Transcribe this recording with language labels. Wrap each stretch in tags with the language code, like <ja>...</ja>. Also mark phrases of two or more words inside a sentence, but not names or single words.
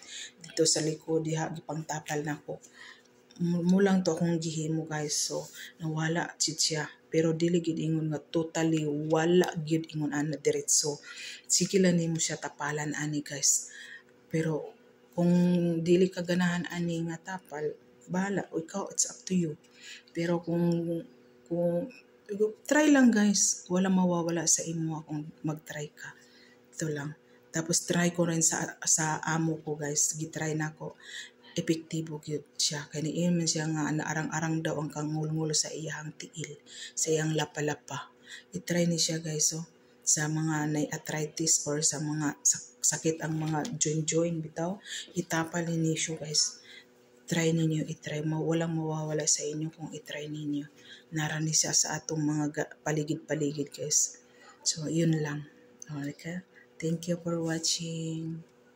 <ceb>Dito sa likod, gipang tapal na ako. Mulang to akong gihimo guys. So, nawala siya. Pero dili gid ingon nga totally wala gid ingon ana diretso. Sige lang nimo siya tapalan ani guys. Pero kung dili ka ganahan ani nga tapal, bahala. O ikaw,</ceb> <en>it's up to you.</en> <ceb>Pero kung try lang guys.</ceb> <tl>Wala mawawala</tl> <ceb>sa imo kung mag-try ka.</ceb> <tl>Ito lang. Tapos try ko rin sa amo ko guys.</tl> <ceb>Gitry na ko. Epektibo gyud siya. Kaya niiman siya nga naarang-arang daw ang kangulngulo sa iyang tiil. Sa iyang lapa-lapa. I-try ni siya guys. So, sa mga arthritis or sa mga sakit ang mga joint bitaw. Itapal ni siya guys. Try ninyo, i-try mo.</ceb> <tl>Walang mawawala sa inyo kung i-try ninyo.</tl> <ceb>Narani siya sa atong mga paligid-paligid guys.</ceb> <tl>So, yun lang.</tl> <en>Okay. Thank you for watching.</en>